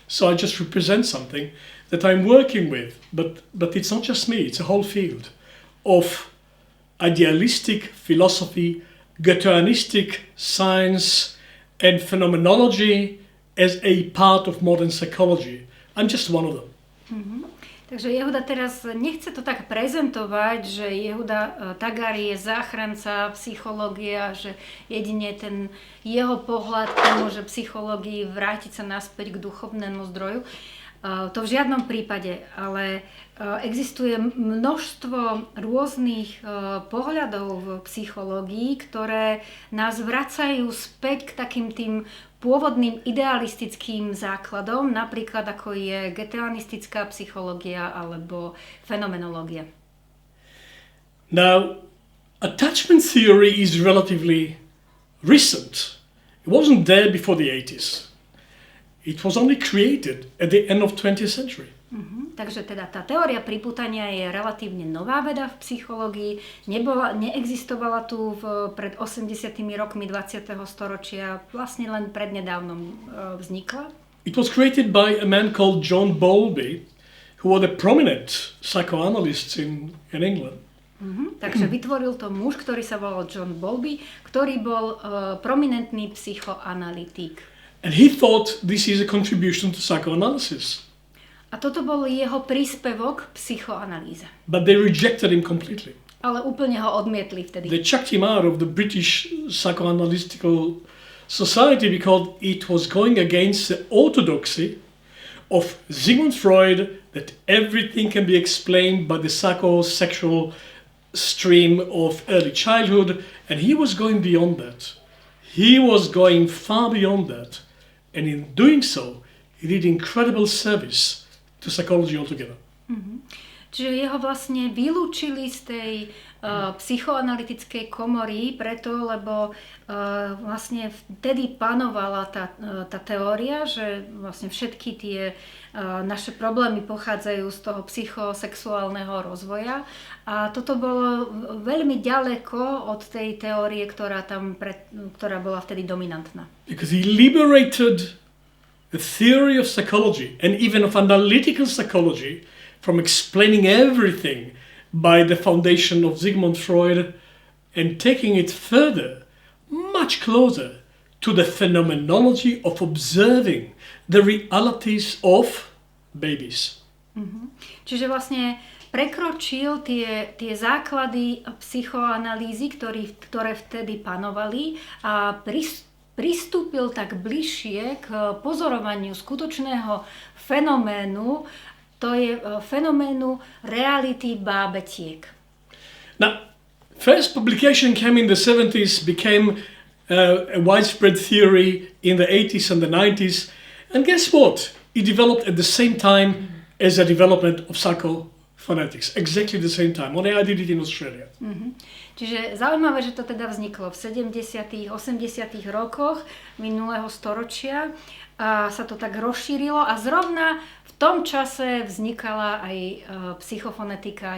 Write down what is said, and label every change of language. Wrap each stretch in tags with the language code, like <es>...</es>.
<en>So I just represent something that I'm working with, but it's not just me, it's a whole field of idealistic philosophy, Goetheanistic science, and phenomenology as a part of modern psychology. I'm just one of them.</en> <sk>Takže Yehuda teraz nechce to tak prezentovať, že Yehuda Tagar je záchranca psychológie a že jedine ten jeho pohľad pomôže psychológii vrátiť sa naspäť k duchovnému zdroju. To v žiadnom prípade, ale existuje množstvo rôznych pohľadov v psychológii, ktoré nás vracajú späť k takým tým pôvodným idealistickým základom, napríklad ako je goetheanistická psychológia alebo fenomenológia.</sk> <en>Now, attachment theory is relatively recent. It wasn't there before the 80s. It was only created at the end of 20th century.</en> <sk>Takže teda tá teória pripútania je relatívne nová veda v psychológii, neexistovala tu pred 80 rokmi 20. storočia, vlastne len prednedávnom vznikla.</sk> <en>It was created by a man called John Bowlby, who was a prominent psychoanalyst in England.</en> <sk>Takže vytvoril to muž, ktorý sa volal John Bowlby, ktorý bol prominentný psychoanalytik.</sk> <en>And he thought this is a contribution to psychoanalysis.</en> <sk>A toto bol jeho príspevok k psychoanalýze.</sk> <en>But they rejected him completely.</en> <sk>Ale úplne ho odmietli vtedy.</sk> <en>They chucked him out of the British Psychoanalytical Society because it was going against the orthodoxy of Sigmund Freud that everything can be explained by the psychosexual stream of early childhood, and he was going beyond that. He was going far beyond that, and in doing so, he did incredible service to psychology altogether.</en> <sk>Čiže jeho vlastne vylúčili z tej psychoanalytickej komory preto, lebo vlastne vtedy panovala tá teória, že vlastne všetky tie naše problémy pochádzajú z toho psychosexuálneho rozvoja a toto bolo veľmi ďaleko od tej teórie, ktorá bola vtedy dominantná.</sk> <en>Because he liberated a theory of psychology and even of analytical psychology from explaining everything by the foundation of Sigmund Freud and taking it further, much closer to the phenomenology of observing the realities of babies.</en> <sk>Čiže vlastne prekročil tie základy psychoanalýzy, ktoré vtedy panovali a pristúpil tak bližšie k pozorovaniu skutočného fenoménu, to je fenoménu reality bábetiek.</sk> <en>Now, first publication came in the 70s, became a widespread theory in the 80s and the 90s, and guess what? It developed at the same time as the development of psychophonetics, exactly the same time. Only I did it in Australia.</en> <sk>Čiže zaujímavé, že to teda vzniklo v 70., 80. rokoch minulého storočia a sa to tak rozšírilo a zrovna v tom čase vznikala aj psychofonetika.</sk>